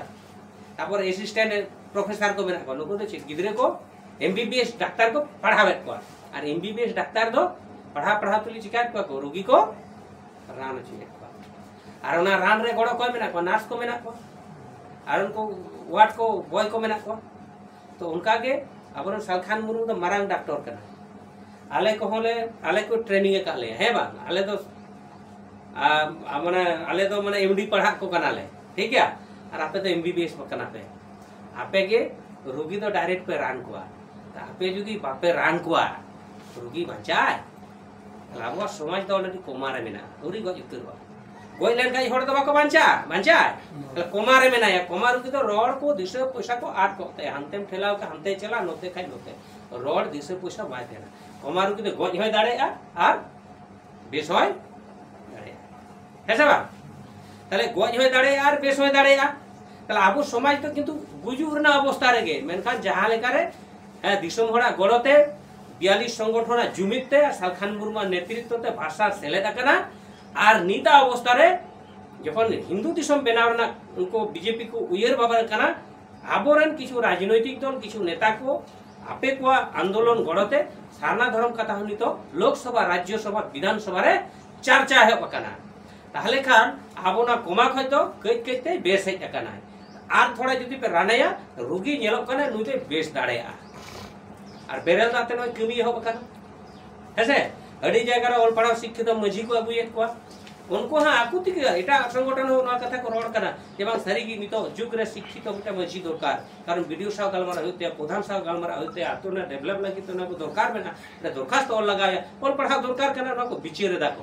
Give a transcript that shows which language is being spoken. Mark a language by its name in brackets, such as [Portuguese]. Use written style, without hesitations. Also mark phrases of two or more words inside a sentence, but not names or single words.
[Santali] तापर असिस्टेंट प्रोफेसर को मेना को नको दे गिदरे को [English] MBBS doctor [Santali] को पढ़ावे को और [English] MBBS doctor [Santali] दो पढ़ा तुली शिकायत को रोगी को रान चाहिए और ना रान रे गड़ो को मेना को नर्स को मेना को और उनको वार्ड को बॉय को मेना को तो उनका के अब सालखान मुर्मू तो मारांग डॉक्टर करना आले को ट्रेनिंग का ले है बा आले तो माने एमडी पढ़ा को कनाले [Hindi] ठीक है [Santali] और आपे तो एमबीबीएस कना पे आपे के रोगी तो डायरेक्ट पे रान को आपे जदी बापे रान को रोगी बचाए लाबो समाज तो ऑलरेडी कोमारे मेना उरी गज उतरवा गय लेन का हड़ तो बाको बांचा कोमारे मेना या कोमार की तो रोड को दिसे पैसा को आट कोते हनतेम ठेलाव के हनते चला नोते खाइ नोते रोड दिसे पैसा बाय देना कोमार की तो गज होय दाड़े और बेस होय दाड़े हेसे बा ताले गज होय दाड़े और बेस होय दाड़े ताले आबो समाज तो किंतु गुजु रना अवस्था रेगे मेनखान जहां लेका रे दिसम हड़ा गड़ते 42 संगठन जुमिते सालखान मुर्मू नेतृत्वते भाषा सेलेदा कना और नीता अवस्था रे जखन हिंदू दिसम बनावना उनको बीजेपी को उयर बाबा कना आबोरन किछु राजनैतिक दल किछु नेता को आपे को आंदोलन गड़ते सारना धर्म कथा हनी तो लोकसभा राज्यसभा विधानसभा रे चर्चा है बकना ताहले खान आबोना कोमा खतो कई कईते बेस है कना आर थोड़ा जदी पे रानाया रोगी नेलो कना नुते बेस दाड़ेया और बेरल दाते न कमी हो बकना हेसे अड़ी जगह रे ऑल पढ़ा शिक्षित मजी को अगुयत को उनको हां आकुति के एटा संगठन हो ना कथा को रोड कना एवं सरी की नितो जुग रे शिक्षित उटा मजी दरकार कारण वीडियो साव गलमारा होते प्रधान साव गलमारा होते आतो ने डेवलप लगी तो ना को दरकार में ना दरखास्त और लगाया ऑल पढ़ा दरकार कना ना को विचेर